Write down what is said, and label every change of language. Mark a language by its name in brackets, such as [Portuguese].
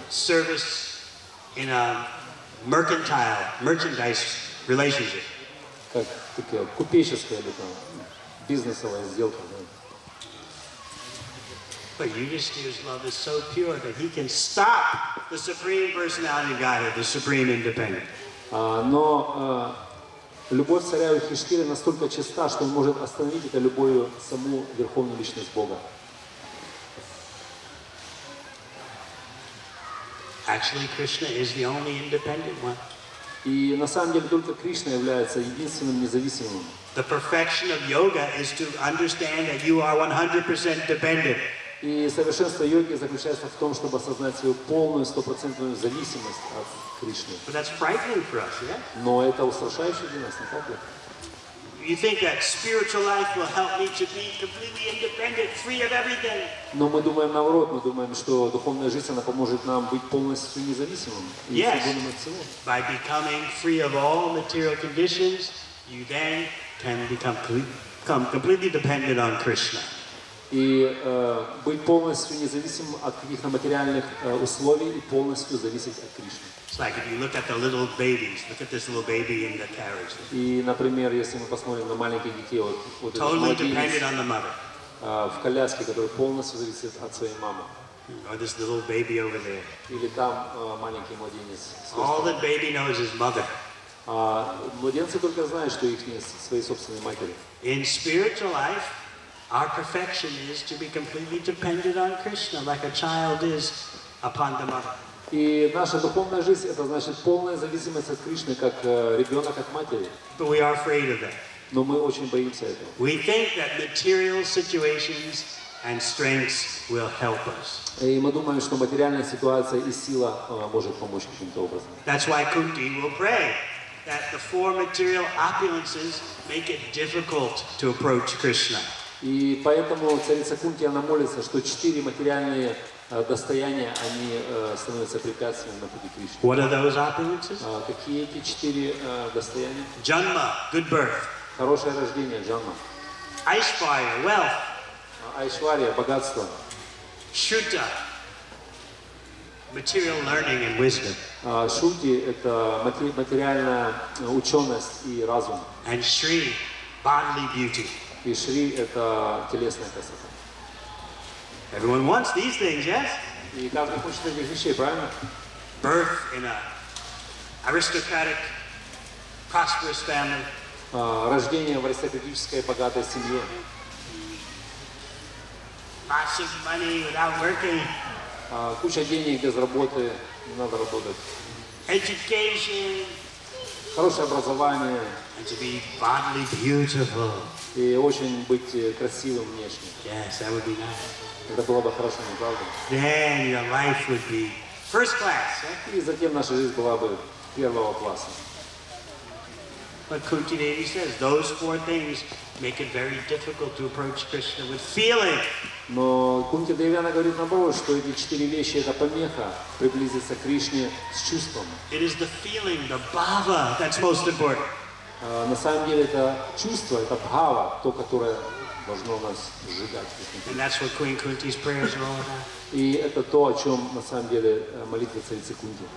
[English] Service in a merchandise relationship. [Russian] Как такая купеческая или там бизнесовая сделка. [English] But Yudhishthira's love is so pure that he can stop the Supreme Personality of Godhead, the Supreme Independent. [Russian] Но любовь царя Юдхиштхиры настолько чиста, что он может остановить это любовью саму Верховную Личность Бога. [English] Actually, Krishna is the only independent one. [Russian] И на самом деле только Кришна является единственным независимым. [English] The perfection of yoga is to understand that you are 100% dependent. [Russian] И совершенство йоги заключается в том, чтобы осознать свою полную, стопроцентную зависимость от Кришны. [English] But that's frightening for us, yeah? [Russian] Но это устрашающе для нас, не так ли? [English] You think that spiritual life will help me to be completely independent, free of everything. [Russian] Но мы думаем наоборот, мы думаем, что духовная жизнь, она поможет нам быть полностью независимым и свободным от всего. [English] By becoming free of all material conditions, you then can become completely dependent on Krishna. [Russian] И быть полностью независимым от каких-то материальных условий и полностью зависеть от Кришны. [English] It's like if you look at the little babies, look at this little baby in the carriage. [Russian] И, например, если мы посмотрим на маленьких детей, вот [English] Totally dependent on the mother. [Russian] В коляске, который полностью зависит от своей мамы. [English] Or this little baby over there. [Russian] Или там маленький младенец. [English] All that baby knows is mother. [Russian] Младенцы только знают, что их нет своей собственной матери. [English] In spiritual life, our perfection is to be completely dependent on Krishna, like a child is upon the mother. [Russian] И наша духовная жизнь, это значит полная зависимость от Кришны, как ребенок от матери. [English] But we are afraid of that. [Russian] Но мы очень боимся этого. [English] We think that material situations and strengths will help us. [Russian] И мы думаем, что материальная ситуация и сила может помочь каким-то образом. [English] That's why Kunti will pray that the four material opulences make it difficult to approach Krishna. [Russian] И поэтому царица Кунти, она молится, что 4 материальные достояния, они становятся препятствием на пути Кришны. [English] What are those opulences? [Russian] Какие эти 4 достояния? [English] Janma, good birth. [Russian] Хорошее рождение, джанма. [English] Aishvarya, wealth. [Russian] Айшвария, богатство. [English] Shuddha, material learning and wisdom. [Russian] Шути – это материальная ученость и разум. [English] And Shri, bodily beauty. [Russian] И Шри – это телесная красота. [English] Everyone wants these things, yes? [Russian] И каждый хочет этих вещей, правильно? [English] Birth in an aristocratic, prosperous family. [Russian] Рождение в аристократической богатой семье. [English] Lots of money without working. [Russian] Куча денег без работы, не надо работать. [English] Education. [Russian] Хорошее образование. [English] And to be bodily beautiful. [Russian] И очень быть красивым внешне. [English] Yes, that would be nice. [Russian] Это было бы хорошо, не правда? [English] Then your life would be first class. [Russian] И затем наша жизнь была бы первого класса. [English] But Kunti Devi says those four things make it very difficult to approach Krishna with feeling. [Russian] Но Кунти Деви, она говорит наоборот, что эти 4 вещи – это помеха приблизиться к Кришне с чувством. [English] It is the feeling, the bhava, that's most important. [Russian] На самом деле это чувство, это бхава, то, которое должно нас сжигать. [English] And that's what Queen Kunti's prayers are all about. [Russian] И это то, о чем на самом деле молитва царицы Кунти.